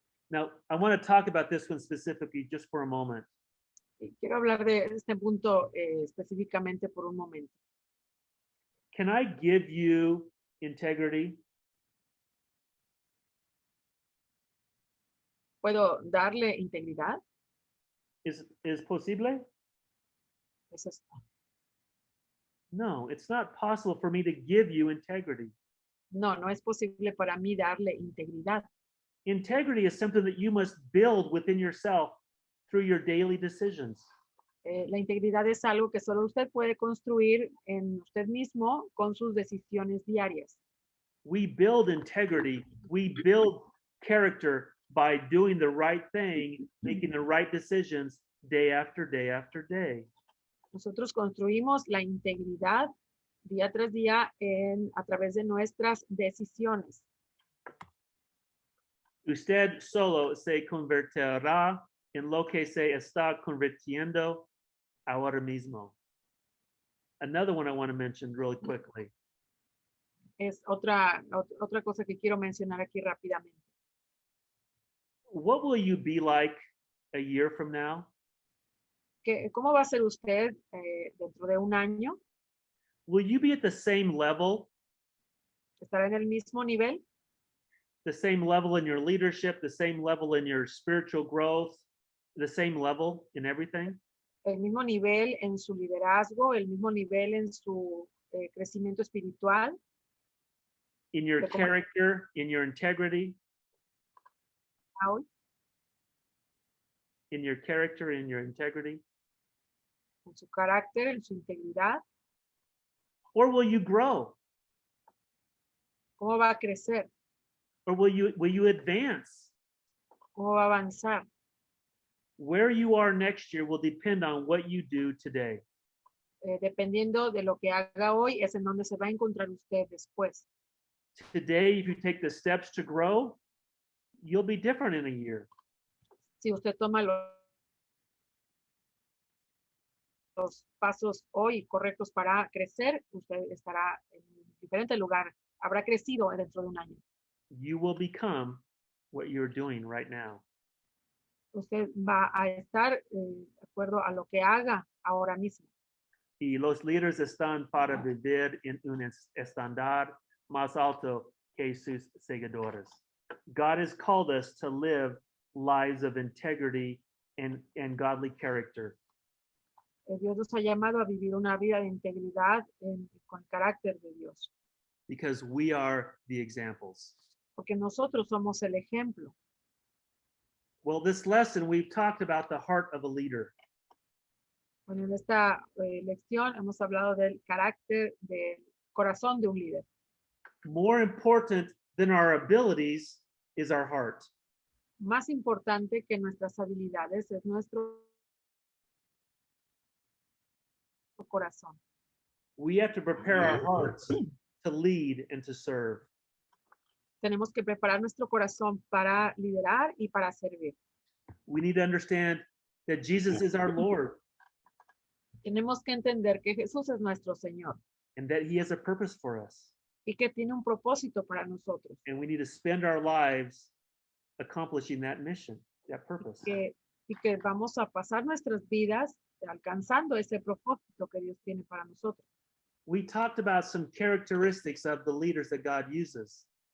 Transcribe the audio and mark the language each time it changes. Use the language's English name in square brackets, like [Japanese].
[English] Now, I want to talk about this one specifically just for a moment. [Spanish] Y quiero hablar de este punto específicamente por un momento. [English] Can I give you integrity? [Spanish] ¿Puedo darle integridad? Is posible? Eso es- [English] No, it's not possible for me to give you integrity. [Spanish] No, no es posible para mí darle integridad. [English] Integrity is something that you must build within yourself through your daily decisions. [Spanish] La integridad es algo que solo usted puede construir en usted mismo con sus decisiones diarias. [English] We build integrity, we build character by doing the right thing, making the right decisions day after day after day. [Spanish] Nosotros construimos la integridad día tras día a través de nuestras decisiones. Usted solo se convertirá en lo que se está convirtiendo ahora mismo. [English] Another one I want to mention really quickly. [Spanish] Es otra cosa que quiero mencionar aquí rápidamente. [English] What will you be like a year from now? [Spanish] ¿Cómo va a ser usted dentro de un año? [English] Will you be at the same level, [Spanish] ¿Estará en el mismo nivel? [English] the same level in your leadership, the same level in your spiritual growth, the same level in everything? [Spanish] ¿El mismo nivel en su liderazgo? ¿El mismo nivel en su crecimiento espiritual? [English] In your [Spanish] De cómo [English] character, in your integrity, [Spanish] está hoy? [English] in your character, in your integrity? [Spanish] ¿En su carácter? ¿En su integridad? [English] Or will you grow? [Spanish] ¿Cómo va a crecer? [English] Or will you advance? [Spanish] ¿Cómo va a avanzar? [English] Where you are next year will depend on what you do today. [Spanish] Dependiendo de lo que haga hoy, es en donde se va a encontrar usted después. [English] Today, if you take the steps to grow, you'll be different in a year. [Spanish] Si usted toma los pasos hoy correctos para crecer, usted estará en un diferente lugar. Habrá crecido dentro de un año. [English] You will become what you're doing right now. [Spanish] Usted va a estar de acuerdo a lo que haga ahora mismo. Y los líderes están para vivir en un estándar más alto que sus seguidores. [English] God has called us to live lives of integrity and godly character. [Spanish] Dios nos ha llamado a vivir una vida de integridad con el carácter de Dios, [English] Because we are the examples. [Spanish] porque nosotros somos el ejemplo. [English] Well, this lesson, we've talked about the heart of a leader. [Spanish] Bueno, en esta lección hemos hablado del carácter, del corazón de un líder. [English] More important than our abilities is our heart. [Spanish] Más importante que nuestras habilidades es nuestro corazón. [English] We have to prepare our hearts to lead and to serve. [Spanish] Tenemos que preparar nuestro corazón para liderar y para servir. [English] We need to understand that Jesus is our Lord [Spanish] Tenemos que entender que Jesús es nuestro Señor [English] and that he has a purpose for us. [Spanish] y que tiene un propósito para nosotros. [English] And we need to spend our lives accomplishing that mission, that purpose. [Spanish] Y que vamos a pasar nuestras vidas alcanzando ese propósito que Dios tiene para nosotros. [English] We talked about some characteristics of the leaders that God uses.